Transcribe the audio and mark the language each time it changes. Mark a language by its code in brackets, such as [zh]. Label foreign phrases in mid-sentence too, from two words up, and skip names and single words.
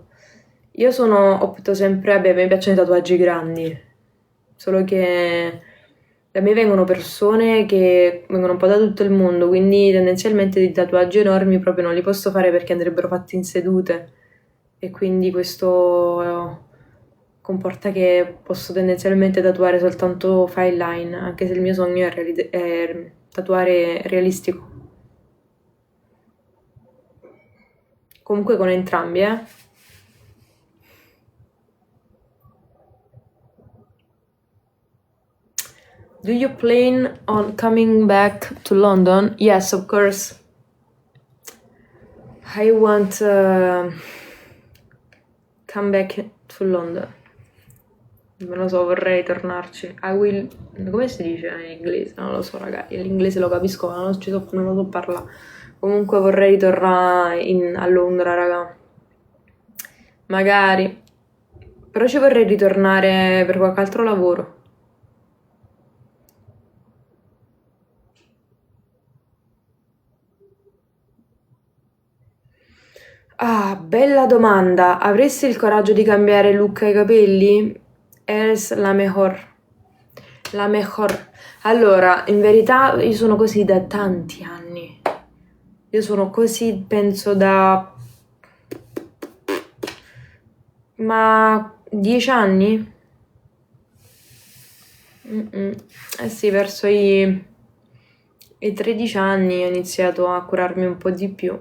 [it] Io opto sempre, vabbè, a me piacciono i tatuaggi grandi, solo che da me vengono persone che vengono un po' da tutto il mondo, quindi tendenzialmente di tatuaggi enormi proprio non li posso fare perché andrebbero fatti in sedute e quindi questo comporta che posso tendenzialmente tatuare soltanto [en] fine line, [it] anche se il mio sogno è tatuare realistico. Comunque con entrambi, eh. [en] Do you plan on coming back to London? Yes, of course. I want come back to London. [it] Non lo so, vorrei tornarci. [en] I will... [it] Come si dice in inglese? Non lo so, ragazzi. L'inglese lo capisco, ma non lo so parlare. Comunque vorrei tornare a Londra, raga. Magari. Però ci vorrei ritornare per qualche altro lavoro. Ah, bella domanda. Avresti il coraggio di cambiare look ai capelli? [es] Es la mejor. La mejor. [it] Allora, in verità io sono così da tanti anni. Io sono così, penso, da... Ma 10 anni? Eh sì, verso i 13 anni ho iniziato a curarmi un po' di più.